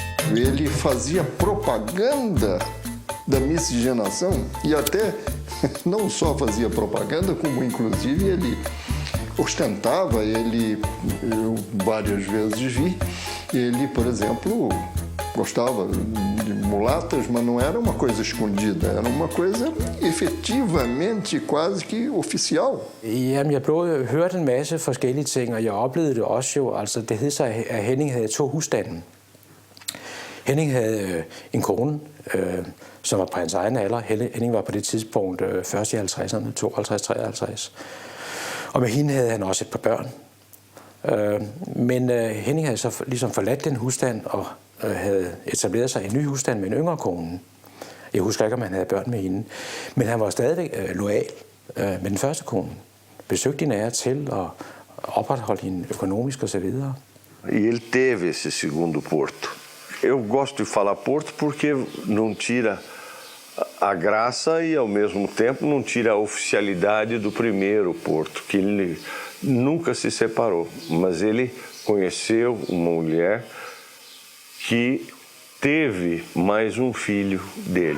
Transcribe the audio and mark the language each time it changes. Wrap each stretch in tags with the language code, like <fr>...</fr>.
<pt>Ele fazia propaganda da miscigenação e até não só fazia propaganda, como inclusive ele ostentava, eu várias vezes vi, ele, por exemplo, gostava de mulatas, mas não era uma coisa escondida, era uma coisa efetivamente quase que oficial.</pt> <da>Jamen, jeg hørte en masse forskellige ting, og jeg oplevede det også jo, altså det hed sig, at Henning havde 2 husstande. Henning havde en kone, som var på hans egen alder. Henning var på det tidspunkt først i 50'erne, 52-53. Og med hende havde han også et par børn. Men Henning havde så ligesom forladt den husstand og havde etableret sig i en ny husstand med en yngre kone. Jeg husker ikke, om han havde børn med hende. Men han var stadigvæk loyal med den første kone. Besøgte hende af til og opretholdt hende økonomisk osv.</da> <pt>Ele teve esse segundo Porto. Eu gosto de falar Porto porque não tira a graça e, ao mesmo tempo, não tira a oficialidade do primeiro Porto, que ele nunca se separou. Mas ele conheceu uma mulher que teve mais filho dele.</pt>